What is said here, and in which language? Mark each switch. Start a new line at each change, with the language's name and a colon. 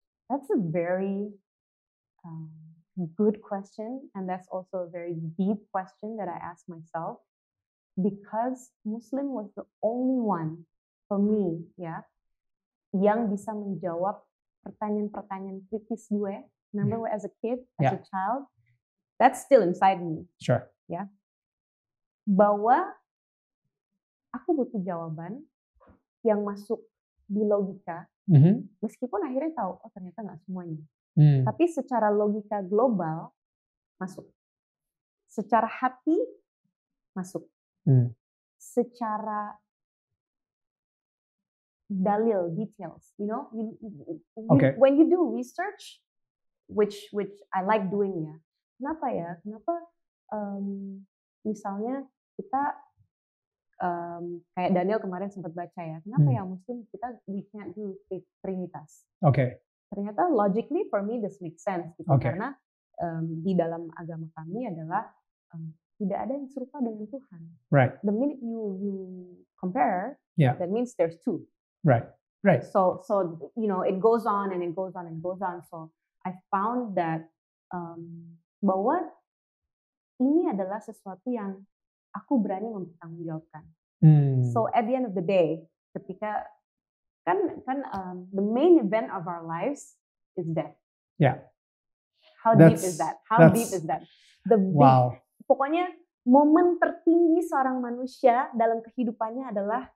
English: That's a very good question, and that's also a very deep question that I ask myself. Because Muslim was the only one for me,
Indonesian: ya, yang bisa menjawab pertanyaan-pertanyaan kritis gue.
English: Remember as a kid, as a child, that's still inside me. Sure.
Indonesian: Ya, bahwa aku butuh jawaban yang masuk di logika, meskipun akhirnya tahu, oh ternyata nggak semuanya. Tapi secara logika global masuk, secara hati masuk, secara dalil,
English: details, you know, when you do research, which I like doing
Indonesian: ya. Kenapa ya? Kenapa misalnya kita kayak Daniel kemarin sempat baca ya. Kenapa ya Muslim kita
English: we can't do
Indonesian: Trinitas? Ternyata
English: logically for me this makes sense
Indonesian: gitu karena di dalam agama kami adalah tidak ada yang serupa dengan Tuhan.
English: Right. The minute you compare, that means there's two. Right. So you know it goes on and it goes on and goes on. So I found that
Indonesian: bahwa ini adalah sesuatu yang aku berani mempertanggungjawabkan.
English: So at the end of the day,
Indonesian: ketika kan
English: the main event of our lives is death. Yeah. How deep is that? How deep is that?
Indonesian: Pokoknya momen tertinggi seorang manusia dalam kehidupannya adalah